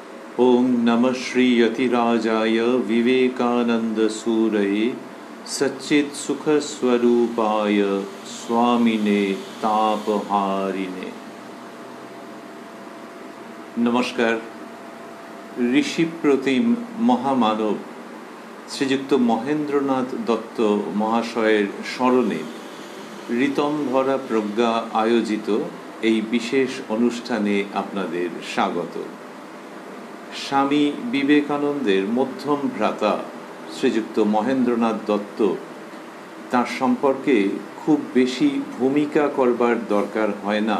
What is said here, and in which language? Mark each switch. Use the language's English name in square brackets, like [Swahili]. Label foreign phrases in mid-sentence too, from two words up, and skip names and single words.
[Sanskrit] ओम नमः श्री यतिराजाय विवेकानंद सूरये सच्चित सुख स्वरूपाय स्वामिने तापहारिणे। [Bangla] নমস্কার। ঋষি প্রতিম মহামানব শ্রীযুক্ত মহেন্দ্রনাথ দত্ত মহাশয়ের স্মরণে ঋতম্ভরা প্রজ্ঞা আয়োজিত এই বিশেষ অনুষ্ঠানে আপনাদের স্বাগত। স্বামী বিবেকানন্দের মধ্যম ভ্রাতা শ্রীযুক্ত মহেন্দ্রনাথ দত্ত, তার সম্পর্কে খুব বেশি ভূমিকা করবার দরকার হয় না।